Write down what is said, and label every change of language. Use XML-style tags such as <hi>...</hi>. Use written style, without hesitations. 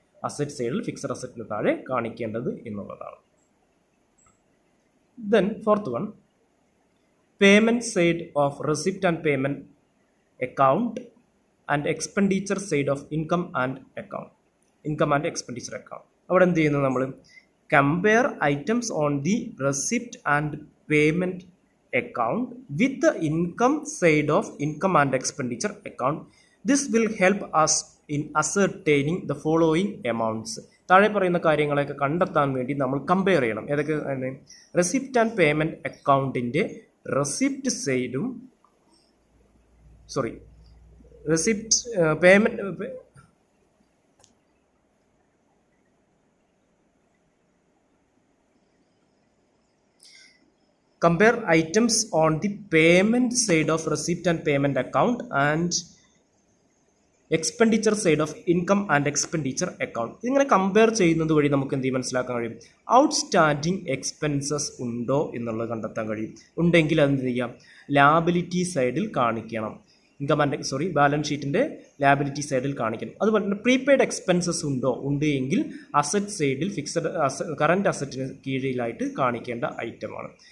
<ml>Asset സൈഡിൽ fixed അസറ്റിന് താഴെ കാണിക്കേണ്ടത് എന്നുള്ളതാണ്.</ml> <en>Then fourth one, payment side of receipt and payment account and expenditure side of income and expenditure account.</en> <ml>അവിടെ എന്ത് ചെയ്യുന്നത്? നമ്മൾ</ml> <en>Compare items on the receipt and payment account with the income side of income and expenditure account. This will help us in ascertaining the following amounts.</en> <ml>താഴെ പറയുന്ന കാര്യങ്ങളൊക്കെ കണ്ടെത്താൻ വേണ്ടി നമ്മൾ കമ്പയർ ചെയ്യണം. ഏതൊക്കെ? റെസിപ്റ്റ് ആൻഡ് പേയ്മെൻറ്റ് അക്കൗണ്ടിൻ്റെ റെസിപ്റ്റ് സൈഡും receipt payment</ml> <en>compare items on the payment side of receipt and payment account and expenditure side of income and expenditure account.</en> <ml>ഇങ്ങനെ കമ്പയർ ചെയ്യുന്നത് വഴി നമുക്ക് എന്ത് മനസ്സിലാക്കാൻ കഴിയും? ഔട്ട്സ്റ്റാൻഡിങ് എക്സ്പെൻസസ് ഉണ്ടോ എന്നുള്ളത് കണ്ടെത്താൻ കഴിയും. ഉണ്ടെങ്കിൽ അത് എന്ത് ചെയ്യാം? ലാബിലിറ്റി സൈഡിൽ കാണിക്കണം. ബാലൻസ് ഷീറ്റിൻ്റെ ലാബിലിറ്റി സൈഡിൽ കാണിക്കണം. അതുപോലെ തന്നെ പ്രീപെയ്ഡ് എക്സ്പെൻസസ് ഉണ്ട് എങ്കിൽ അസറ്റ് സൈഡിൽ കറൻറ്റ് അസറ്റിന് കീഴിലായിട്ട് കാണിക്കേണ്ട ഐറ്റമാണ്.</ml>